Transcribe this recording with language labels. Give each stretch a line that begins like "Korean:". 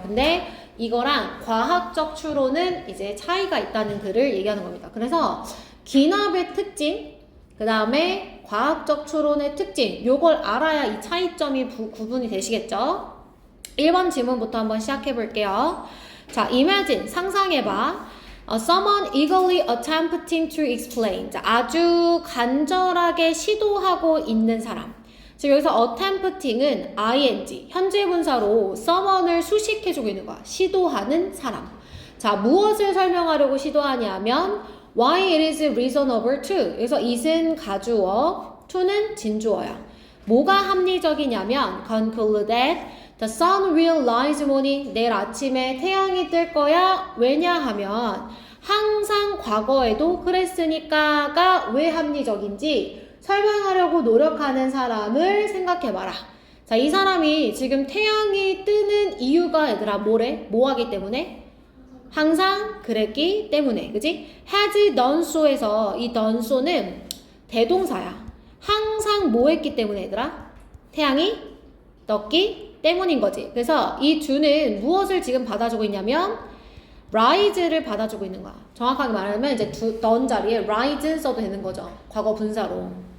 Korean: 근데 이거랑 과학적 추론은 이제 차이가 있다는 글을 얘기하는 겁니다. 그래서 귀납의 특징, 그 다음에 과학적 추론의 특징, 요걸 알아야 이 차이점이 구분이 되시겠죠? 1번 질문부터 한번 시작해 볼게요. 자, imagine, 상상해봐.
English: Someone eagerly attempting to explain.
Korean: 자, 아주 간절하게 시도하고 있는 사람. 지금 여기서 attempting은 ing, 현재 분사로 someone을 수식해주고 있는 거야. 시도하는 사람. 자, 무엇을 설명하려고 시도하냐면
English: why it is reasonable to.
Korean: 여기서 it은 가주어, to는 진주어야. 뭐가 합리적이냐면
English: conclude that the sun will rise morning.
Korean: 내일 아침에 태양이 뜰 거야. 왜냐하면 항상 과거에도 그랬으니까가 왜 합리적인지 설명하려고 노력하는 사람을 생각해봐라. 자, 이 사람이 지금 태양이 뜨는 이유가 얘들아 뭐래? 뭐 하기 때문에? 항상 그랬기 때문에, 그지?
English: has done so
Korean: 에서 이 done so는 대동사야. 항상 뭐 했기 때문에 얘들아? 태양이 떴기 때문인 거지. 그래서 이 do는 무엇을 지금 받아주고 있냐면 rise를 받아주고 있는 거야. 정확하게 말하면 이제 done 자리에 rise 써도 되는 거죠. 과거 분사로.